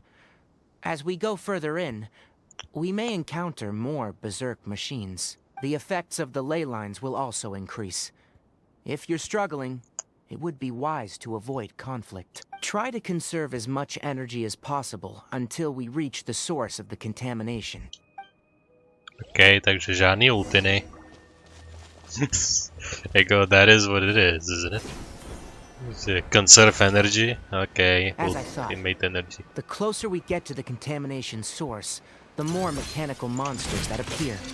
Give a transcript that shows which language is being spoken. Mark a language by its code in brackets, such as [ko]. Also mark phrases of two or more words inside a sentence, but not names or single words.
[en] As we go further in, we may encounter more berserk machines. The effects of the ley lines will also increase. If you're struggling, it would be wise to avoid conflict. Try to conserve as much energy as possible until we reach the source of the contamination. [cs] Okay, takže žádný ultiny. Jako, [en] that is what it is, isn't it? Conserve energy? Okay, ultimate energy. The closer we get to the contamination source, the more mechanical monsters that appear.